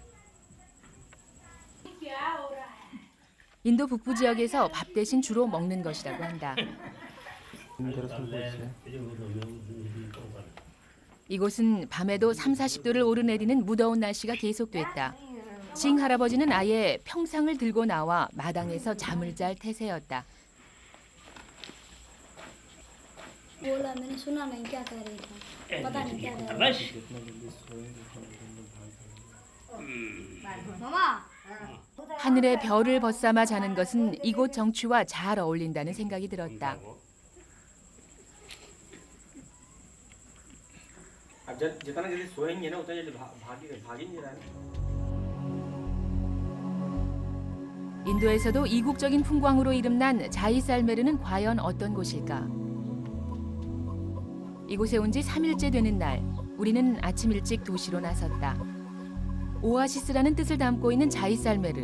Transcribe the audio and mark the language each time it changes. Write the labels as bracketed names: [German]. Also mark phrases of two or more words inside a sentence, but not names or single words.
[Korean] 인도 북부 지역에서 밥 대신 주로 먹는 것이라고 한다. 이곳은 밤에도 30~40도를 오르내리는 무더운 날씨가 계속됐다. 싱 할아버지는 아예 평상을 들고 나와 마당에서 잠을 잘 태세였다. [Hindi] बोला मैंने सुना नहीं क्या कह रही थी पता नहीं क्या कह रही थी मामा [Korean] 하늘에 별을 벗삼아 자는 것은 이곳 정취와 잘 어울린다는 생각이 들었다. [Hindi] जितना जल्दी सोएंगे ना उतना जल्दी भागेंगे ना. [Korean] 인도에서도 이국적인 풍광으로 이름난 자이살메르는 과연 어떤 곳일까? 이곳에 온 지 3일째 되는 날, 우리는 아침 일찍 도시로 나섰다. 오아시스라는 뜻을 담고 있는 자이살메르.